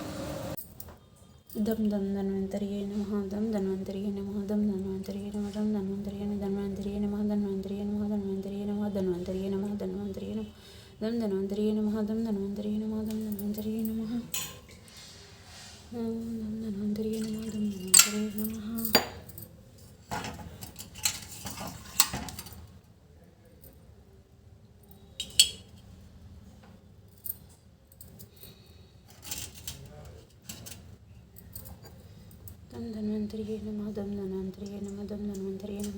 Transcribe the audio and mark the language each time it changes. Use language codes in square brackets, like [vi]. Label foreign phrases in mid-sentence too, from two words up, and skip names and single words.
[sa] దం దం ధన్వంతరియే నమః, దం ధన్వంతరియే నమః, దం ధన్వంతరియే నమః, దం ధన్వంతరియే నమః, ధన్వంతరియే నమః, ధన్వంతరియే నమః, ధన్వంతరియే నమః, ధన్వంతరియే నమః, ధన్వంతరియే నమః, దం ధన్వంతరియే నమః, దం ధన్వంతరియే నమః, దం ధన్వంతరియే నమః, దం ధన్వంతరియే నమః, దం ధన్వంతరియే నమః. दम धन्वंतरिये नमः, दम धन्वंतरिये नमः, दम धन्वंतरिये नमः,